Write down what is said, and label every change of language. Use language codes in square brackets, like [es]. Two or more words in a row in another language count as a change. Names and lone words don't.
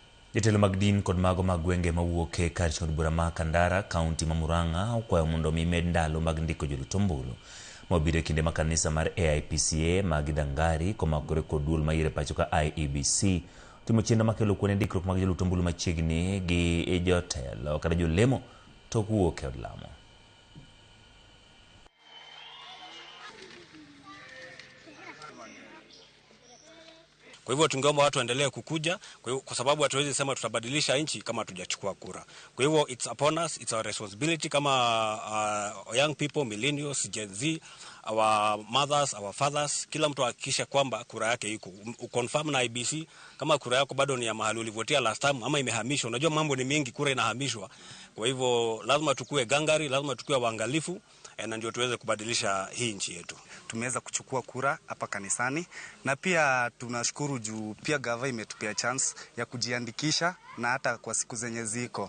[luo] Jatelo mag din kod mago mag gwenge mawuok e kar chod bura ma Kandara, kaunti ma Murang'a okwayo mondo mimed ndalo mag ndiko jorit ombulu mabiro e kinde ma kanisa mar AIPCA mag Dangari komakore kod duol ma ire pacho ka IEBC timo chenro makelo kuone ndikruok mag jorit ombulu machiegni gi jotelo kata jolemo tok wuok e od lamo. [sw] Kwa hivyo tungeomba watu waendelee kukuja kwa sababu hatuwezi sema tutabadilisha nchi kama hatujachukua kura. Kwa hivyo [en] it's upon us, it's our responsibility kama young people, millennials, Gen Z, our mothers, our fathers, [sw] kila mtu hakikisha kwamba kura yake iko. Uconfirm na IEBC kama kura yako bado ni ya mahali ulivotia [en] last time [sw] ama imehamishwa. Unajua mambo ni mengi, kura inahamishwa. Kwa hivyo lazima tukue gangari, lazima tukue waangalifu na ndio tuweze kubadilisha hii nchi yetu. Tumeweza kuchukua kura hapa kanisani na pia tunashukuru juu pia gava imetupea chance ya kujiandikisha na hata kwa siku zenye ziko.